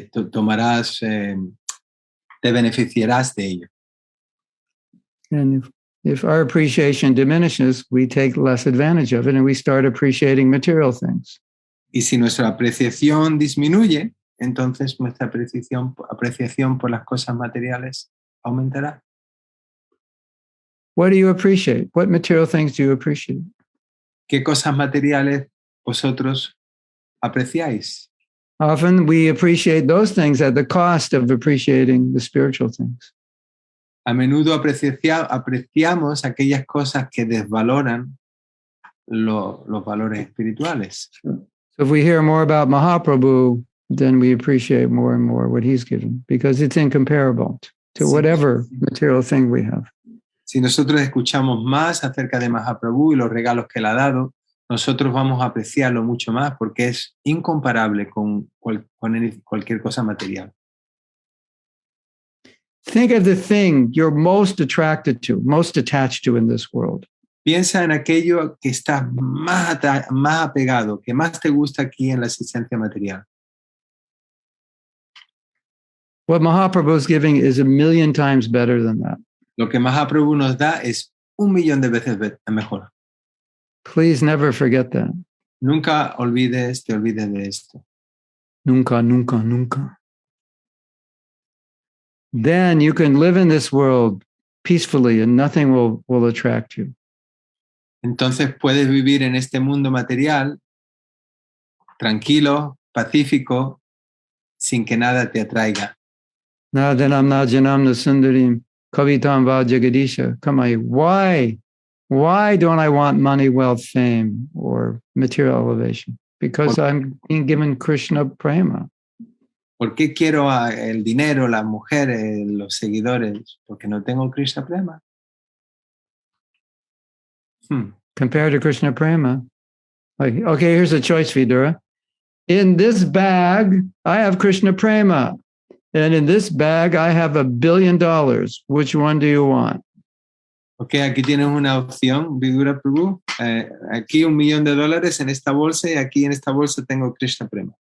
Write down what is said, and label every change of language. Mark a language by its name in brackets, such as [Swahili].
[Spanish] tomarás, te beneficiarás de ello. [English] And if our appreciation diminishes, we take less advantage of it and we start appreciating material things. [Spanish] Y si nuestra apreciación disminuye, entonces nuestra apreciación por las cosas materiales aumentará. [English] What do you appreciate? What material things do you appreciate? [Spanish] ¿Qué cosas materiales vosotros apreciáis? [English] Often we appreciate those things at the cost of appreciating the spiritual things. [Spanish] A menudo apreciamos aquellas cosas que desvaloran los valores espirituales. [English] So if we hear more about Mahaprabhu, then we appreciate more and more what he's given because it's incomparable to whatever material thing we have. [Spanish] Si nosotros escuchamos más acerca de Mahaprabhu y los regalos que él ha dado, nosotros vamos a apreciarlo mucho más porque es incomparable con cualquier cosa material. [English] Think of the thing you're most attracted to, most attached to in this world. [Spanish] Piensa en aquello que estás más apegado, que más te gusta aquí en la existencia material. [English] What Mahaprabhu is giving is 1,000,000 times better than that. [Spanish] Lo que Mahaprabhu nos da es 1,000,000 de veces mejor. [English] Please never forget that. [Spanish] Nunca te olvides de esto. Nunca, nunca, nunca. [English] Then you can live in this world peacefully and nothing will attract you. [Spanish] Entonces puedes vivir en este mundo material tranquilo, pacífico, sin que nada te atraiga. [Sanskrit] Nadanam najanam nasundarim kavitam va jagadisha. Kamai, [English] why don't I want money, wealth, fame, or material elevation? Because I'm being given Krishna prema. [Spanish] ¿Por qué quiero el dinero, las mujeres, los seguidores? Porque no tengo Krishna prema. [English] Compared to Krishna prema, like, okay, here's a choice, Vidura. In this bag, I have Krishna prema. And in this bag, I have $1 billion. Which one do you want? [Spanish] Ok, aquí tienes una opción, Vidura Prabhu. Aquí $1,000,000 en esta bolsa y aquí en esta bolsa tengo Krishna prema.